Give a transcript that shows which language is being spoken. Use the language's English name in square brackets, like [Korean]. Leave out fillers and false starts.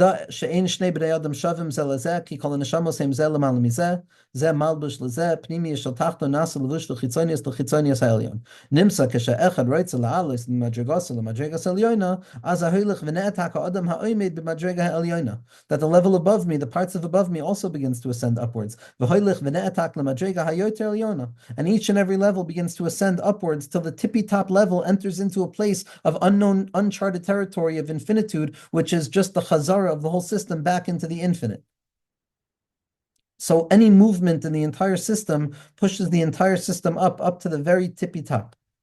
[Hebrew] שאין שני בני אדם שווים זה לזה, כי כל הנשמות הם זה למעלה מזה, זה מלבוש לזה, פנימי של תחתון נעשה לבוש לחיצוניוס העליון. נמצא כשאחד רוצה לעלות למדרגה העליונה, אז ההולך ונעתק האדם העומד במדרגה העליונה. [English] That the level above me, the parts of above me also begins to ascend upwards. [Hebrew] והולך ונעתק למדרגה היותר עליונה. [English] And each and every level begins to ascend upwards till the tippy top level enters into a place of unknown, uncharted territory of infinitude, which is just the chazar of the whole system back into the infinite. So any movement in the entire system pushes the entire system up to the very tippy top.